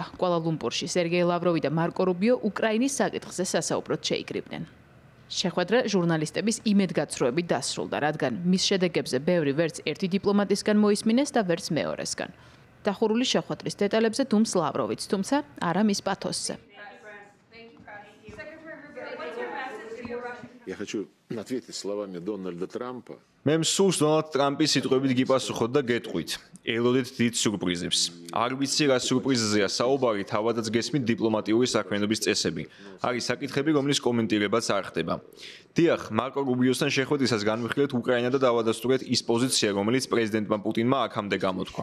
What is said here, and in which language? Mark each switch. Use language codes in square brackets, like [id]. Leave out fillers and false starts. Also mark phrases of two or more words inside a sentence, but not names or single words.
[ka] კუალა-ლუმპურში სერგეი ლავროვი და მარკო რუბიო უკრაინის საკითხზე სასაუბროდ შეიკრიბნენ. შეხვედრა ჟურნალისტების იმედგაცრუებით დასრულდა, რადგან მის შედეგებზე ბევრი ვერც ერთი დიპლომატისგან მოისმინეს და ვერც მეორესგან. დახურული შეხვედრის დეტალებზე დუმს ლავროვიც, თუმცა არა მის პათოსზე. [ru] Я хочу ответить словами Дональда Трампа. [ka] მე მსურს დონალდ ტრამპის სიტყვებით გიპასუხოთ და გეტყვით. ელოდეთ დიდ სიურპრიზებს. არ ვიცი რა სიურპრიზზეა საუბარი, თავადაც გესმით დიპლომატიური საქმიანობის წესები. არის საკითხები, რომლის კომენტირებაც არ ხდება. დიახ, მარკო რუბიოსთან შეხვედრისას განვიხილეთ უკრაინა და დავადასტურეთ ის პოზიცია, რომელიც პრეზიდენტმა პუტინმა აქამდე გამოთქვა.